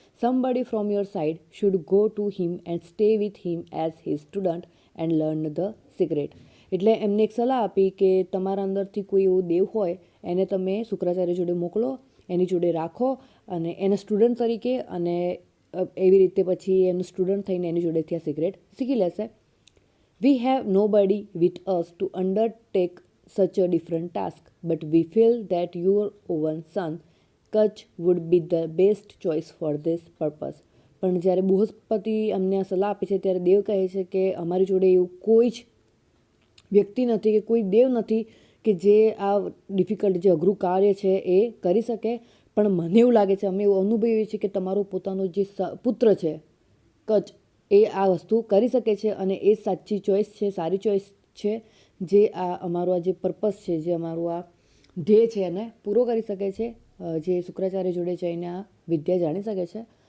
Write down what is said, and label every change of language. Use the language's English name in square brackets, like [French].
[English] Somebody from your side should go to him and stay with him as his student and learn the secret. [Gujarati] એટલે એમને એક સલાહ આપી કે તમારા અંદરથી કોઈ એવો દેવ હોય એને તમે શુક્રાચાર્ય જોડે મોકલો, એની જોડે રાખો અને એના સ્ટુડન્ટ તરીકે, અને એવી રીતે પછી એનું સ્ટુડન્ટ થઈને એની જોડેથી આ સિક્રેટ શીખી લેશે. [English] We have nobody with us to undertake such a different task, but we feel that your own son, Kutch, would be the best choice for this purpose. [Gujarati] પણ જ્યારે બૃહસ્પતિ અમને આ સલાહ આપે છે ત્યારે દેવ કહે છે કે અમારી જોડે એવું કોઈ જ વ્યક્તિ નથી કે કોઈ દેવ નથી કે જે આ ડિફિકલ્ટ, જે અઘરું કાર્ય છે એ કરી શકે. પણ મને એવું લાગે છે, અમે એવું અનુભવીએ છીએ કે તમારો પોતાનો જે પુત્ર છે કચ્છ, એ આ વસ્તુ કરી શકે છે, અને એ સાચી ચોઈસ છે, સારી ચોઈસ છે, જે આ અમારો આ જે પર્પસ છે, જે અમારું આ ધ્યેય છે એને પૂરો કરી શકે છે, જે શુક્રાચાર્ય જોડે જઈને આ વિદ્યા જાણી શકે છે.